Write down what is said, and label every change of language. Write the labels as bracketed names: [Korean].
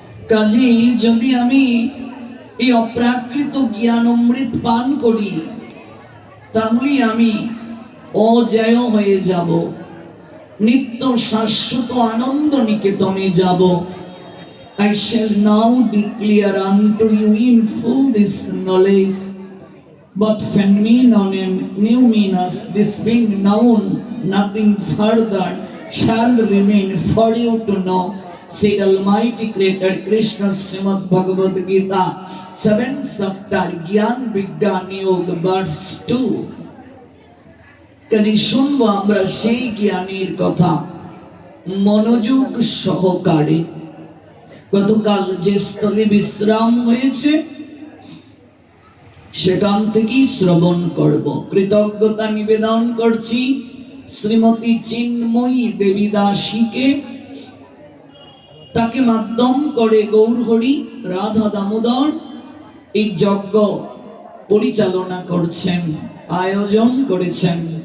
[Bangla] কাজী যদি আমি এই অপ্রাকৃত জ্ঞান অমৃত পান করি, তাহলে আমি অজেয় হয়ে যাব, নিত্য শাশ্বত আনন্দ নিকেতনে যাব। [English] I shall now declare unto you in full this knowledge, but phenomenon numinous, this being known, nothing further shall remain for you to know, said Almighty Creator Krishna, Srimad Bhagavad Gita 7th chapter, Gyan Vigyan Yoga verse 2. [Bangla] কাজে শুনবো আমরা সেই জ্ঞানের কথা মনোযোগ সহকারে। গতকাল যে স্থলে বিশ্রাম হয়েছে সেখান থেকেই শ্রবণ করব। কৃতজ্ঞতা নিবেদন করছি শ্রীমতী চিন্ময়ী দেবী দাসীকে, তাকে মাধ্যম করে গৌরহরি রাধা দামোদর এই যজ্ঞ পরিচালনা করছেন, আয়োজন করেছেন।